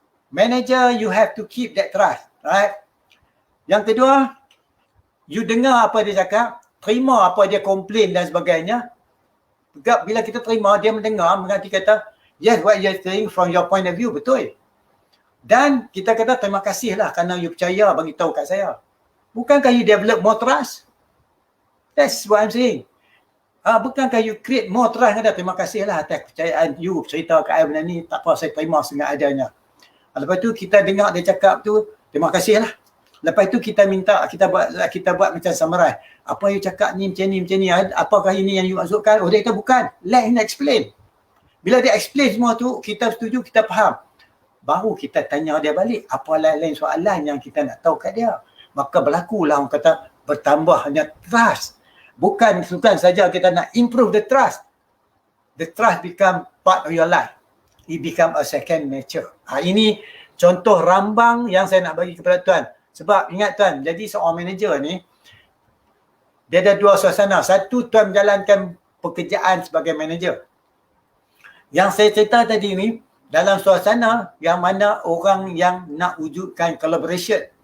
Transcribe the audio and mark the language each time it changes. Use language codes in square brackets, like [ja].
[en] Manager, you have to keep that trust. Right? [ms] Yang kedua, you dengar apa dia cakap. Terima apa dia komplain dan sebagainya. Bila kita terima, dia mendengar, mengerti kata, [en] yes, what you are saying from your point of view, [ms] betul. Dan kita kata, terima kasihlah kerana you percaya bagi tahu kat saya. Bukankah [en] you develop more trust? That's what I'm saying. [ms] Bukankah [en] you create more trust? [ms] Terima kasihlah atas kepercayaan you cerita kat saya benda ni. Tak apa, saya terima dengan adanya. Lepas tu kita dengar dia cakap tu, terima kasihlah. Lepas tu kita minta, kita buat macam summarize. Apa you cakap ni macam ni. Apakah ini yang you maksudkan? Oh, dia kata bukan. [en] Let him explain. [ms] Bila dia explain semua tu, kita setuju, kita faham. Baru kita tanya dia balik. Apa lain-lain soalan yang kita nak tahu kat dia. Maka berlakulah orang kata bertambahnya trust. Bukan saja kita nak [en] improve the trust. The trust become part of your life. It become a second nature. [ms] Ini contoh rambang yang saya nak bagi kepada tuan. Sebab ingat tuan, jadi seorang manager ni, dia ada dua suasana. Satu, tuan menjalankan pekerjaan sebagai manager. Yang saya cerita tadi ni dalam suasana yang mana orang yang nak wujudkan collaboration.